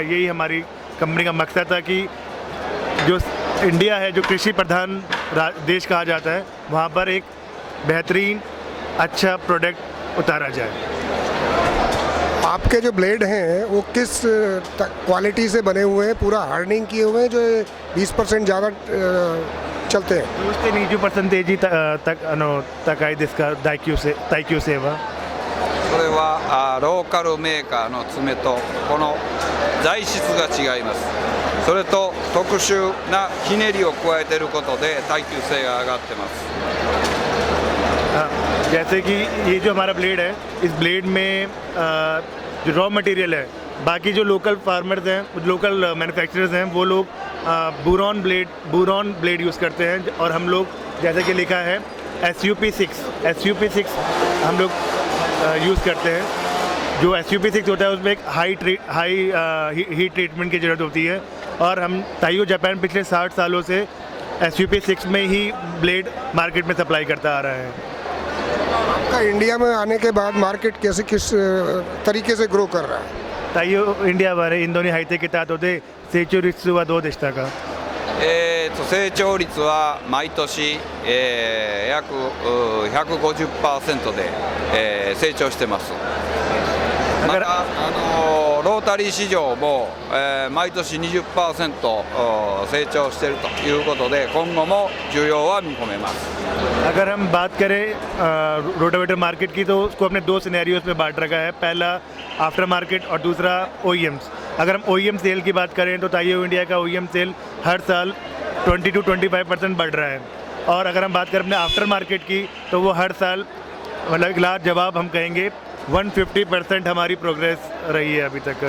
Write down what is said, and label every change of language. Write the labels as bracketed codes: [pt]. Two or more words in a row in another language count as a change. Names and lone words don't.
[hi] यही हमारी कंपनी का मकसद था कि जो इंडिया है, जो कृषि प्रधान देश कहा जाता है, वहाँ पर एक बेहतरीन अच्छा प्रोडक्ट उतारा जाए। आपके जो ब्लेड हैं वो किस क्वालिटी से बने हुए हैं? पूरा हार्डनिंग किए हुए हैं जो 20% ज़्यादा चलते हैं? [ja] 20% 高いですか、耐久性は。それはローカルメーカーの爪とこの材質が違います。それと特殊なひねりを加えていることで耐久性が上がってます。 [hi] जैसे कि ये जो हमारा ब्लेड है, इस ब्लेड में जो [en] raw material [hi] है, बाकी जो [en] local farmers [hi] हैं, [en] local manufacturers [hi] हैं, वो लोग [en] boron blade [hi] यूज़ करते हैं, और हम लोग जैसे कि लिखा है SUP6 हम लोग यूज़ करते हैं। जो SUP6 होता है उसमें एक [en] high heat treatment [hi] की ज़रूरत होती है, और हम ताइयो जापान पिछले 60 सालों से SUP6 में ही [en] blade market [hi] में सप्लाई करता आ रहा है। आपका इंडिया में आने के बाद मार्केट कैसे किस तरीके से ग्रो कर रहा है? [ja] 太陽インディアはインドに入ってきた後で成長率はどうでしたか？成長率は毎年、約150% で、成長してます。またロータリー市場も、毎年 20% 成長しているということで、今後も需要は見込めます。 [hi] अगर हम बात करें [en] rotavator market [hi] की, तो उसको हमने दो सिनेरियोज में बांट रखा है। पहला [en] after market [hi] और दूसरा OEMs। अगर हम [en] OEM sale [hi] की बात करें तो ताइयो इंडिया का [en] OEM sale [hi] हर साल 20 to 25% बढ़ रहा है। और अगर हम बात करें अपने [en] after market [hi] की, तो वो हर साल मतलब एक लाख जवाब हम कहेंगे 150% हमारी प्रोग्रेस रही है अभी तक का।